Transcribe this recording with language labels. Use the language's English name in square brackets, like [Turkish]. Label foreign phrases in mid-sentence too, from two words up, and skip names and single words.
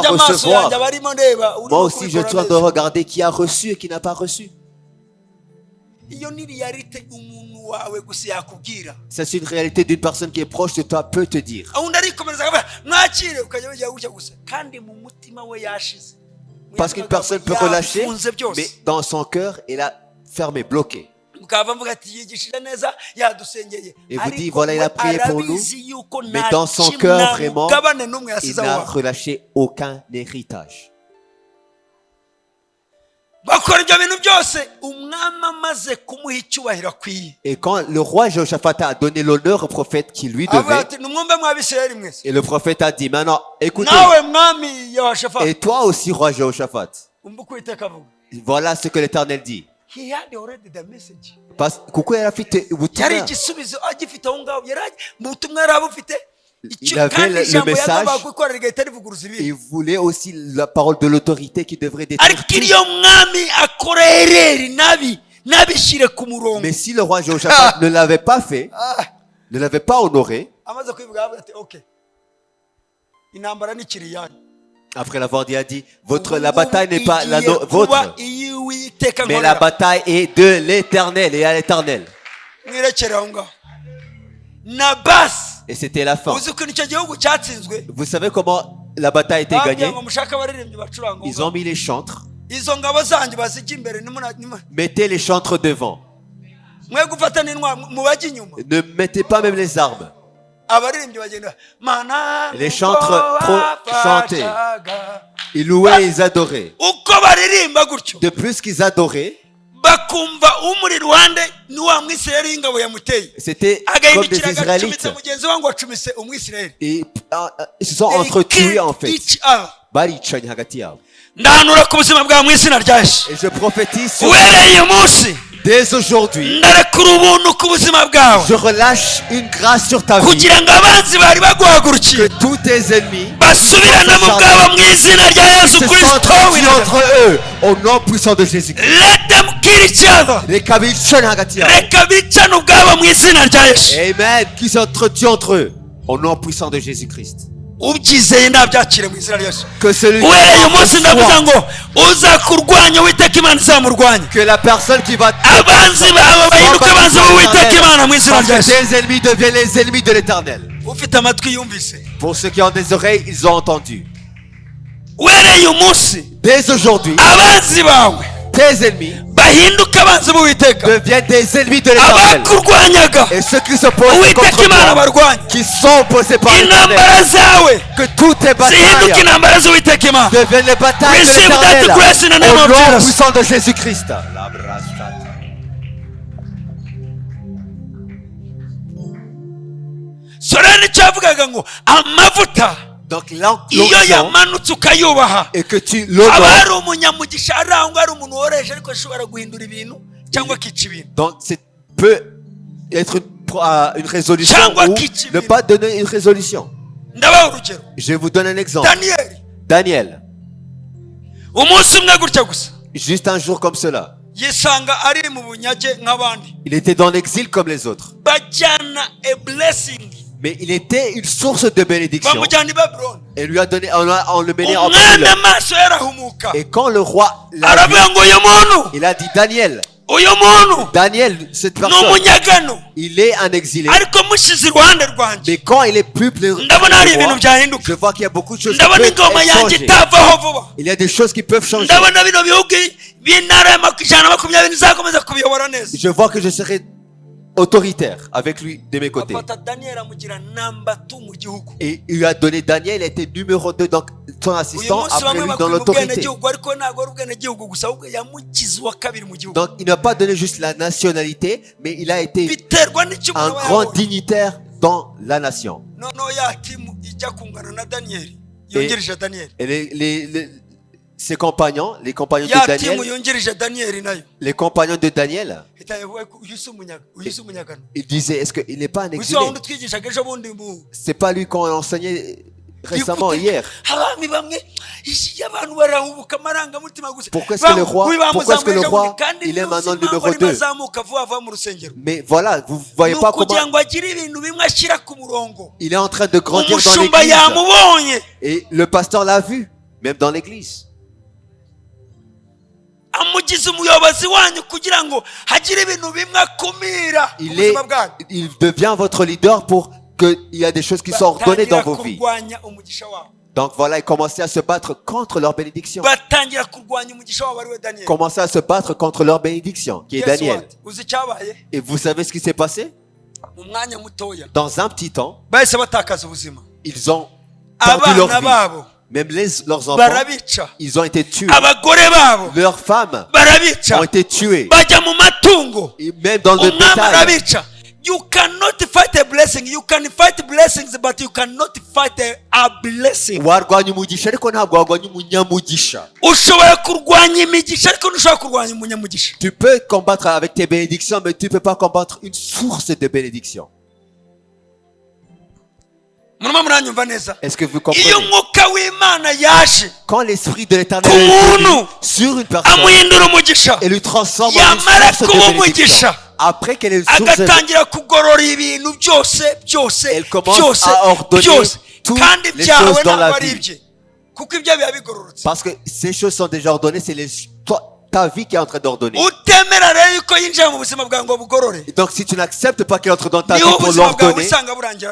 [Kinyarwanda] nanjye amaso [French] recevoir, [Kinyarwanda] yanjye abarimo ndeba [French] moi aussi je dois regarder qui a reçu et qui n'a pas reçu. [Kinyarwanda] iyo ni realite umuntu wawe gusa yakubwira [French] Ça, c'est une réalité d'une personne qui est proche de toi peut te dire. [Kinyarwanda] undi arikomereza akavuga mwakire ukajya wigira gutya gusa kandi mu mutima we yashize [French] Parce qu'une personne peut relâcher, mais dans son cœur, il a fermé, bloqué. [Kinyarwanda] mukava mvuga ati yigishije neza yadusengeye [French] Et vous dit, voilà, il a prié pour nous, mais dans son cœur, vraiment, il n'a relâché aucun héritage. [Kinyarwanda] bakora ibyo bintu byose umwami amaze kumuha icyubahiro akwiye [French] Et quand le roi Jéhoshaphat a donné l'honneur au prophète qui lui [Kinyarwanda] avuga [French] devait, [Kinyarwanda] ati nimwumve mw'abisirayeli mwese [French] et le prophète a dit, maintenant, écoutez, [Kinyarwanda] nawe mwami Yehoshafati [French] et toi aussi, roi Jéhoshaphat, [Kinyarwanda] umva uko Uwiteka avuga [French] voilà ce que l'Éternel dit. [English] he had already the message [Kinyarwanda] Kuko yari afite yari ubutumwa, igisubizo agifite aho ngaho yari mu butumwa yari abufite [French] Il avait [Kinyarwanda] kandi [French] le [Kinyarwanda] ijambo [French] message. [Kinyarwanda] yagombaga gukorera rigahita rivuguruza [French] il [Kinyarwanda] ibindi [French] voulait aussi la parole de l'autorité qui devrait détruire [Kinyarwanda] ariko [French] tout. [Kinyarwanda] iyo mwami akora ereri nabishyire ku murongo [French] Mais si le roi Jéhoshaphat ne l'avait pas fait, ne l'avait pas honoré, [Kinyarwanda] amaze kubivuga avuga ati okay intambara ni kiri yanyu [French] après l'avoir dit, a dit, la bataille n'est pas la vôtre, mais la bataille est de l'Éternel et à l'Éternel. [Kinyarwanda] mwirekere aho ngaho na basi [French] Et c'était la fin. [Kinyarwanda] uzi ukuntu icyo gihugu cyatsinzwe [French] Vous savez comment la bataille a été [Kinyarwanda] babwiye [French] gagnée? [Kinyarwanda] ngo mushake abaririmbyi bacuranga [French] Ils ont mis les chantres. [Kinyarwanda] izo ngabo zanyu bazijya imbere [French] Mettez les chantres devant. [Kinyarwanda] mwe gufata n'intwaro mubajya inyuma [French] Ne mettez pas même les armes. [Kinyarwanda] abaririmbyi bagenda mana [French] Les chantres trop chantés. Ils louaient et ils adoraient. [Kinyarwanda] uko baririmba gutyo [French] De plus qu'ils adoraient, [Kinyarwanda] bakumva umuri iruhande ni wa mwisirayeli y'ingabo yamuteye [French] c'était comme des [Kinyarwanda] agahindukira [French] Israélites. [Kinyarwanda] agacumitse mugenzi we ngo acumise umwisirayeli [French] Et ils se sont entretués en fait. [English] each other. [Kinyarwanda] Baricanye hagati yabo. ndahanura ku buzima bwawe mu izina rya Yesu [French] Et je prophétise sur [Kinyarwanda] uhereye uyu munsi [French] dès aujourd'hui, [Kinyarwanda] ndarekura ubuntu ku buzima bwawe [French] je relâche une grâce sur ta vie. [Kinyarwanda] kugira ngo abanzi bari baguhagurukiye [French] Que tous tes ennemis [Kinyarwanda] basubirane mu bwabo mu izina rya Yesu [French] se [Kinyarwanda] Kristo [French] sentent entre eux au nom puissant de Jésus-Christ. [English] let them kill each other [Kinyarwanda] Reka bicane hagati yabo. reka bicane ubwabo mu izina rya Yesu Amen. [French] Qui s'entretuent entre eux au nom puissant de Jésus-Christ. [Kinyarwanda] ubyizeye nabyakire mu izina rya Yesu [French] Que celui [Kinyarwanda] uhereye uyu munsi [French] qui [Kinyarwanda] ndavuga [French] croit, [Kinyarwanda] ngo uzakurwanya Uwiteka Imana izamurwanya [French] que la personne qui va [Kinyarwanda] abanzi bawe bahinduke abanzi b'Uwiteka Imana mu izina [French] parce [Kinyarwanda] rya [French] que [Kinyarwanda] Yesu [French] tes ennemis deviennent les ennemis de l'Éternel. [Kinyarwanda] ufite amatwi yumvise [French] Pour ceux qui ont des oreilles, ils ont entendu. [Kinyarwanda] uhereye uyu munsi [French] Dès aujourd'hui, [Kinyarwanda] abanzi bawe [French] tes ennemis [Kinyarwanda] bahinduke abanzi b'Uwiteka [French] deviennent des ennemis de l'Éternel. [Kinyarwanda] abakurwanyaga [French] Et ceux qui s'opposent [Kinyarwanda] Uwiteka [French] contre [Kinyarwanda] Imana [French] toi, [Kinyarwanda] barwanya [French] qui sont opposés par [Kinyarwanda] intambara [French] l'Éternel, [Kinyarwanda] zawe [French] que toutes tes [Kinyarwanda] zihinduke [French] batailles [Kinyarwanda] intambara z'Uwiteka Imana [French] deviennent les batailles de [English] Receive that [French] l'Éternel [English] grace in the name [French] au [English] of [French] nom [English] Jesus. [French] puissant de Jésus-Christ. [Kinyarwanda] soreni cyavugaga ngo amavuta [French] Donc [Kinyarwanda] iyo [French] l'onction [Kinyarwanda] yamanutse ukayubaha [French] et que tu [Kinyarwanda] aba [French] l'honores. [Kinyarwanda] hari umunyamugisha arangwa ari umuntu woroheje ariko ashobora guhindura ibintu cyangwa akica ibintu [French] Donc c'est peut être une résolution [Kinyarwanda] Cyangwa [French] ou kichi ne pas donner une résolution. [Kinyarwanda] ndabaha urugero [French] Je vous donne un exemple. [Kinyarwanda] daniyeli [French] Daniel, [Kinyarwanda] umunsi umwe gutya gusa [French] juste un jour comme cela, [Kinyarwanda] yisanga ari mu bunyage nk'abandi [French] il était dans l'exil comme les autres. [Kinyarwanda] bajyana [English] a blessing [French] Mais il était une source de bénédiction. [Kinyarwanda] bamujyana i babuloni [French] Et lui a donné, on le menait en [Kinyarwanda] umwana [French] Babylone. [Kinyarwanda] amaso yarahumuka [French] Et quand le roi l'a vu, [Kinyarwanda] aravuga ngo uyu muntu [French] il a dit, Daniel, [Kinyarwanda] uyu muntu [French] Daniel, cette [Kinyarwanda] ni [French] personne, [Kinyarwanda] umunyagano [French] il est un exilé. [Kinyarwanda] ariko mushyize iruhande rwanjye [French] Mais quand il est plus plein [Kinyarwanda] ndabona hari ibintu [French] je [Kinyarwanda] byahinduka [French] vois qu'il y a beaucoup de choses qui [Kinyarwanda] ndabona [French] peuvent [Kinyarwanda] ingoma [French] être [Kinyarwanda] yanjye [French] changées. [Kinyarwanda] itavaho vuba [French] Il y a des choses qui peuvent changer. [Kinyarwanda] ndabona bino bihugu by'intara ijana na makumyabiri bizakomeza kubiyobora neza. [French] Je vois que je serai autoritaire avec lui de mes côtés. [Kinyarwanda] afata daniyeli amugira namba 2 mu gihugu. [French] Et il lui a donné Daniel, il était numéro 2, donc son [Kinyarwanda] uyu [French] assistant [Kinyarwanda] munsi [French] après [Kinyarwanda] bamwe [French] lui dans [Kinyarwanda] bakwiye [French] l'autorité. [Kinyarwanda] ubwenegihugu ariko ntabwo ari ubwenegihugu gusa ahubwo yamugize uwa kabiri mu gihugu. [French] Donc il n'a pas donné juste la nationalité, mais il a été [Kinyarwanda] biterwa n'icyo [French] un [Kinyarwanda] umuntu aba [French] grand [Kinyarwanda] yabonye. [French] dignitaire dans la nation. [Kinyarwanda] noneho ya timu ijya kungana na daniyeli yungirije daniyeli. [French] Et ses compagnons, les compagnons de [Kinyarwanda] ya timu [French] Daniel, [Kinyarwanda] yungirije daniyeli nayo [French] les compagnons de Daniel, [Kinyarwanda] uyu si umunyagano. [French] ils disaient, est-ce qu'il n'est pas un [Kinyarwanda] uyu si [French] exilé? [Kinyarwanda] wa wundi twigishaga ejo bundi mu [French] C'est pas lui qu'on a enseigné récemment, hier. [Kinyarwanda] abami bamwe isi y'abantu barahubuka amarangamutima gusa. [French] Pourquoi est-ce que le roi, [Kinyarwanda] kandi [French] il est maintenant [Kinyarwanda] n'uzi [French] numéro [Kinyarwanda] impamvu arimo [French] 2? [Kinyarwanda] azamuka vuba vuba mu rusengero. [French] Mais voilà, vous [Kinyarwanda] ni [French] voyez pas [Kinyarwanda] ukugira [French] comment [Kinyarwanda] ngo agire ibintu bimwe ashyira ku murongo. [French] il est en train de grandir dans [Kinyarwanda] umushumba [French] l'église. [Kinyarwanda] yamubonye [French] Et le pasteur l'a vu, même dans l'église. [Kinyarwanda] amugize umuyobozi wanyu kugira ngo hagire ibintu bimwe akumira mu buzima bwanyu. [French] Il devient votre leader pour qu'il y a des choses qui sont ordonnées dans vos vies. [Kinyarwanda] kurwanya umugisha wabo. [French] Donc voilà, il commençait à se battre contre leur bénédiction. [Kinyarwanda] batangira kurwanya umugisha wabo ari we daniyeli. [French] Commençait à se battre contre leur bénédiction, qui est [English] Guess [French] Daniel. [English] what? [Kinyarwanda] uzi icyabaye [French] Et vous savez ce qui s'est passé? [Kinyarwanda] mu mwanya mutoya [French] Dans un petit temps, [Kinyarwanda] bahise batakaza ubuzima. [French] ils ont perdu leur [Kinyarwanda] abana [French] vie. [Kinyarwanda] babo [French] Même leurs enfants, [Kinyarwanda] barabica. [French] ils ont été tués. [Kinyarwanda] abagore babo [French] Leurs femmes [Kinyarwanda] barabica. [French] ont été tuées. [Kinyarwanda] bajya mu matungo. [French] Et même dans le [Kinyarwanda] umwami [French] bétail. [Kinyarwanda] arabica. [English] You cannot fight a blessing. You can fight blessings, but you cannot fight a blessing. [Kinyarwanda] warwanya umugisha ariko ntabwo warwanya umunyamugisha. ushobora kurwanya imigisha ariko ntushobora kurwanya umunyamugisha. [French] Tu peux combattre avec tes bénédictions, mais tu ne peux pas combattre une source de bénédiction. [Kinyarwanda] murimo muranyumva neza. [French] Est-ce que vous [Kinyarwanda] iyo [French] comprenez? [Kinyarwanda] umwuka w'imana yaje [French] Quand l'esprit de l'éternel [Kinyarwanda] Ku [French] est venu [Kinyarwanda] muntu [French] sur une personne [Kinyarwanda] amuhindura umugisha [French] et lui transforme en une [Kinyarwanda] yamara [French] source [Kinyarwanda] kuba [French] de bénédiction, [Kinyarwanda] umugisha [French] après qu'elle est une source de [Kinyarwanda] agatangira kugorora ibintu byose [French] Elle commence à ordonner toutes [Kinyarwanda] kandi [French] les [Kinyarwanda] byawe [French] choses dans [Kinyarwanda] ntabwo [French] la [Kinyarwanda] ari [French] vie. [Kinyarwanda] ibye kuko ibyo biba bigororotse. [French] parce que ces choses sont déjà ordonnées, c'est ta vie qui est en train d'ordonner. [Kinyarwanda] utemera rero yuko yinjira mu buzima bwawe ngo bugorore [French] Et donc si tu n'acceptes pas qu'elle entre dans ta vie [Kinyarwanda] niho [French] pour [Kinyarwanda] ubuzima bwawe [French] l'ordonner, [Kinyarwanda] usanga burangira